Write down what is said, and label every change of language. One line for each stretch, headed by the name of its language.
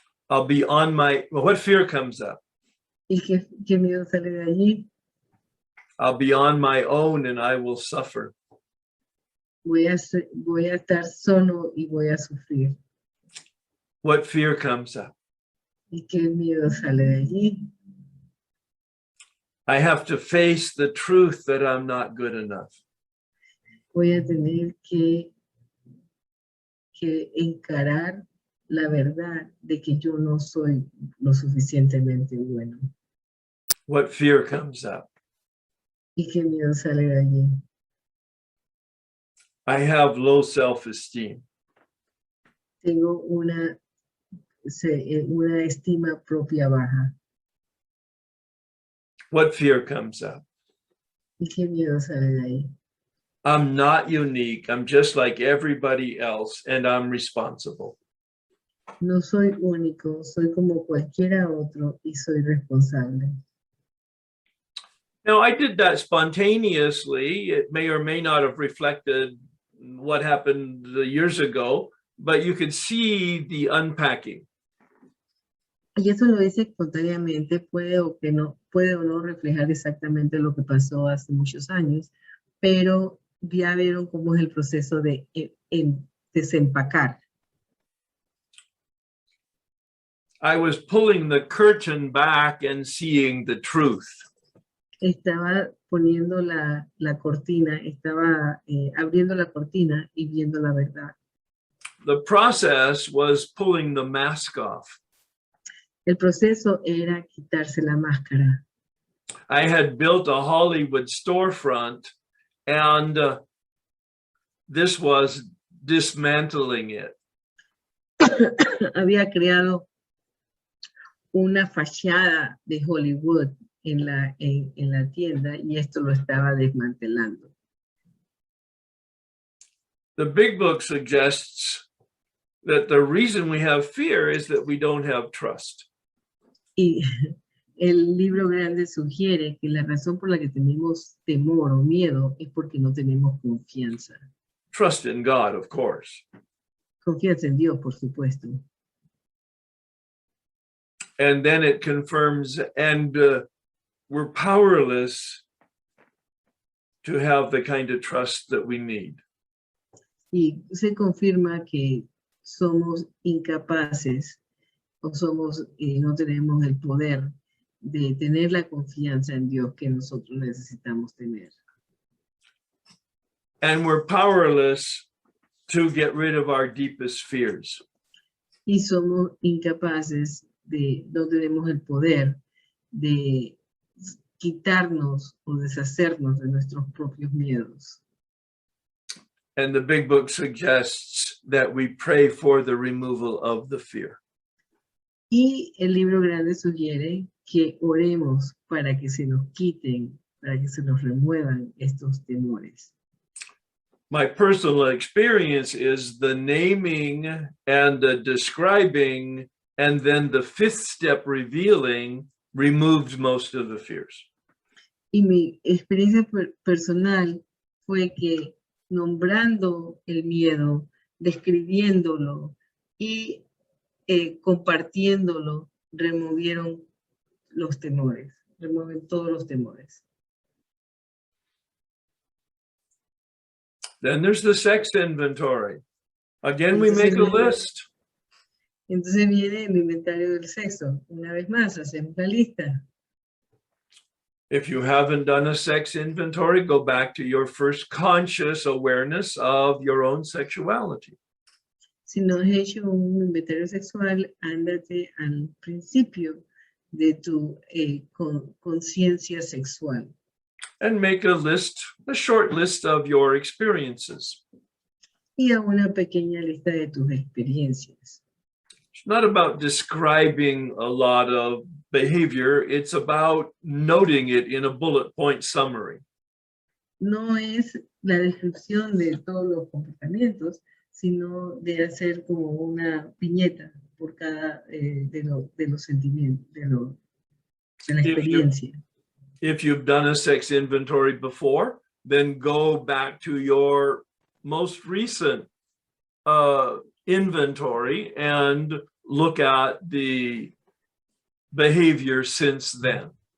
English: I'll be on my, well, what fear comes up?
Spanish: ¿Y qué miedo sale de allí?
English: I'll be on my own and I will suffer.
Spanish: Voy a estar solo y voy a sufrir.
English: What fear comes up?
Spanish: ¿Y qué miedo sale de allí?
English: I have to face the truth that I'm not good enough.
Spanish: Voy a tener que encarar la verdad de que yo no soy lo suficientemente bueno.
English: What fear comes up?
Spanish: ¿Y qué miedo sale de allí?
English: I have low self-esteem.
Spanish: Tengo una estima propia baja.
English: What fear comes up?
Spanish: ¿Y qué miedo sale de ahí?
English: I'm not unique. I'm just like everybody else, and I'm responsible.
Spanish: No soy único, soy como cualquiera otro y soy responsable.
English: Now, I did that spontaneously. It may or may not have reflected what happened years ago, but you could see the unpacking.
Spanish: Y eso lo hice espontáneamente, puede o no reflejar exactamente lo que pasó hace muchos años, pero ya vieron cómo es el proceso de desempacar.
English: I was pulling the curtain back and seeing the truth.
Spanish: Estaba poniendo la cortina, estaba abriendo la cortina y viendo la verdad.
English: The process was pulling the mask off.
Spanish: El proceso era quitarse la máscara.
English: I had built a Hollywood storefront, and this was dismantling it.
Spanish: Había creado una fachada de Hollywood en la tienda y esto lo estaba desmantelando.
English: The big book suggests that the reason we have fear is that we don't have trust.
Spanish: Y el libro grande sugiere que la razón por la que tenemos temor o miedo es porque no tenemos confianza.
English: Trust in God, of course.
Spanish: Confianza en Dios, por supuesto.
English: And then it confirms, and we're powerless to have the kind of trust that we need.
Spanish: Y se confirma que somos incapaces o no tenemos el poder de tener la confianza en Dios que nosotros necesitamos tener.
English: And we're powerless to get rid of our deepest fears.
Spanish: Y somos incapaces no tenemos el poder de quitarnos o deshacernos de nuestros propios miedos.
English: And the big book suggests that we pray for the removal of the fear.
Spanish: Y el libro grande sugiere que oremos para que se nos quiten, para que se nos remuevan estos temores.
English: My personal experience is the naming and the describing, and then the fifth step, revealing, removed most of the fears.
Spanish: Y mi experiencia personal fue que nombrando el miedo, describiéndolo y compartiéndolo, removieron los temores, remueven todos los temores.
English: Then there's the sex inventory. Again, we make a list.
Spanish: Entonces viene el inventario del sexo. Una vez más, hacemos la lista.
English: If you haven't done a sex inventory, go back to your first conscious awareness of your own sexuality.
Spanish: Si no has hecho un inventario sexual, ándate al principio de tu conciencia sexual.
English: And make a list, a short list of your experiences.
Spanish: Y a una pequeña lista de tus experiencias.
English: It's not about describing a lot of behavior. It's about noting it in a bullet point summary.
Spanish: No es la descripción de todos los comportamientos, sino de hacer como una piñeta por cada de los sentimientos, de la experiencia.
English: If you've done a sex inventory before, then go back to your most recent inventory and look at the behavior since then.